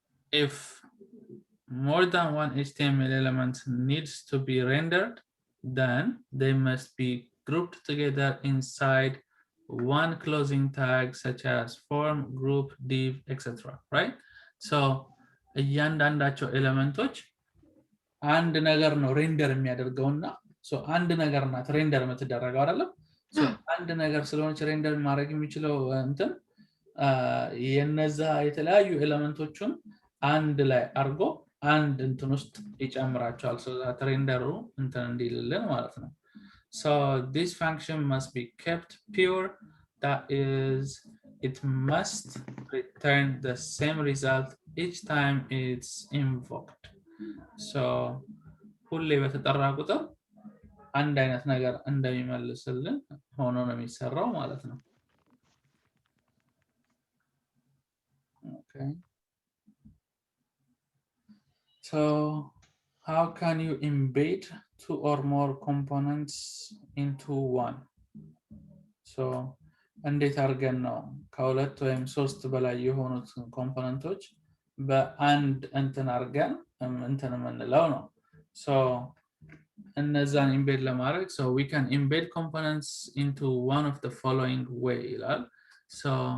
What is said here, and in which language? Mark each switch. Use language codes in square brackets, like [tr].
[en] If more than one HTML element needs to be rendered, then they must be grouped together inside one closing tag, such as form, group, div, etc. Right? [am] So, እያንዳንዳቸው ኤሌመንቶች አንድ ነገር ነው ሬንደር የሚያደርገውና so አንድ ነገር ናት ሬንደር የምትደረገው አይደለም። so አንድ ነገር ስለሆነች ሬንደር ማድረግ የሚችለው እንትን የነዛ የተለያዩ ኤሌመንቶቹን አንድ ላይ አርጎ አንድ እንትን ውስጥ ይጨምራቸዋል [en] so that [am] ሬንደሩ እንትን እንዲልልን ማለት ነው። [en] So this function must be kept pure, that is it must return the same result each time it's invoked. [am] So ሁሌ በተጠራ ቁጥር አንድ አይነት ነገር እንደሚመልስልን ሆኖ ነው የሚሰራው ማለት ነው። Okay. [en] So how can you embed two or more components into one? [am] So እንዴት አድርገን ነው ከሁለት ወይም ሶስት በላይ የሆኑት ኮምፖነንቶች በአንድ እንትን አድርገን እንትን የምንለው ነው። So እነዛን ኢምቤድ ለማድረግ [en] so we can embed components into one of the following way [am] ይላል። So